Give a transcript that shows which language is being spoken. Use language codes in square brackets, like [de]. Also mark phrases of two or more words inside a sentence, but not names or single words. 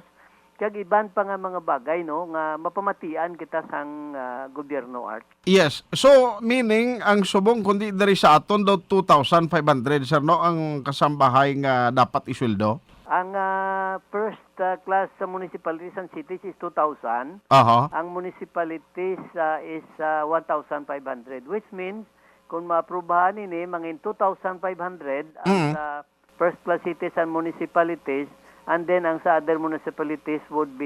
[hil] Kag iban pa nga mga bagay, no, nga mapamatian kita sang gobyerno art. [en] Yes. [hil] So, meaning, ang subong kundi dari sa aton daw 2,500, sir, no? Ang kasambahay nga dapat isweldo? [en] Ang first class sa municipalities and cities is 2,000. Aha. Ang municipalities is 1,500, which means [hil] kung maaprubahan ini, mangin 2,500 ang [en] first class cities and municipalities, and then ang sa other municipalities would be